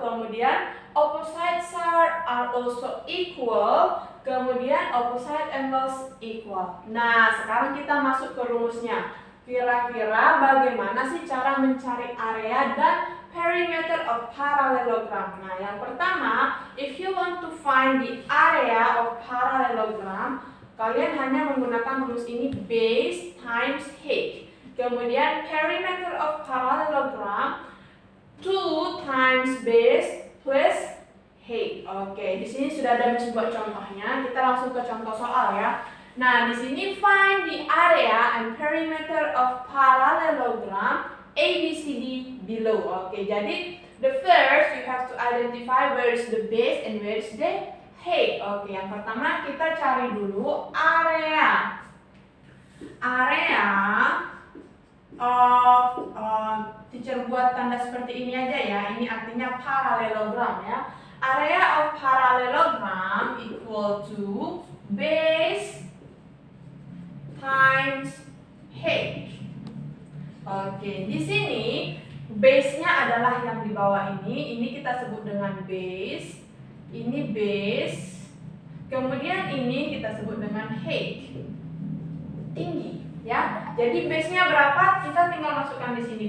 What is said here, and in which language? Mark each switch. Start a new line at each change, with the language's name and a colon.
Indonesian: Kemudian
English: opposite sides are also equal.
Indonesian: Kemudian
English: opposite angles equal.
Indonesian: Nah, sekarang kita masuk ke rumusnya. Kira-kira bagaimana sih cara mencari area dan
English: perimeter of parallelogram?
Indonesian: Nah, yang pertama,
English: if you want to find the area of parallelogram,
Indonesian: kalian hanya menggunakan rumus ini,
English: base times height.
Indonesian: Kemudian
English: perimeter of parallelogram 2 times base plus height.
Indonesian: Oke, di sini sudah ada buat contohnya. Kita langsung ke contoh soal ya. Nah, di sini
English: find the area and perimeter of parallelogram ABCD below.
Indonesian: Oke, jadi
English: The first, you have to identify where is the base and where is the height.
Indonesian: Oke, yang pertama kita cari dulu area.
English: Area of
Indonesian: teacher buat tanda seperti ini aja ya. Ini artinya parallelogram ya.
English: Area of parallelogram equal to base times height.
Indonesian: Oke, di sini base-nya adalah yang di bawah ini. Ini kita sebut dengan base. Ini base. Kemudian ini kita sebut dengan height. Tinggi, ya. Jadi base-nya berapa? Kita tinggal masukkan di sini.